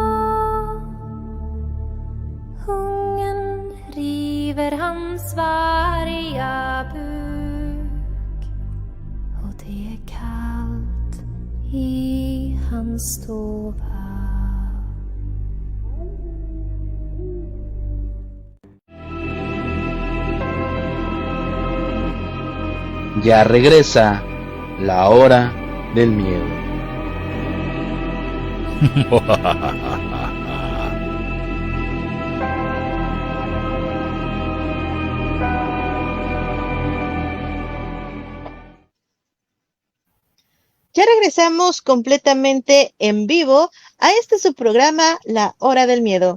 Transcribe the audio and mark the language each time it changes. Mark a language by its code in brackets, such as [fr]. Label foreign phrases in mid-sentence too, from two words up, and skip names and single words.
[sv] Hungern river hans varga buk. Och det är kallt i hans stova. [es] Ya regresa la hora del miedo. Ya regresamos completamente en vivo a este su programa, La Hora del Miedo.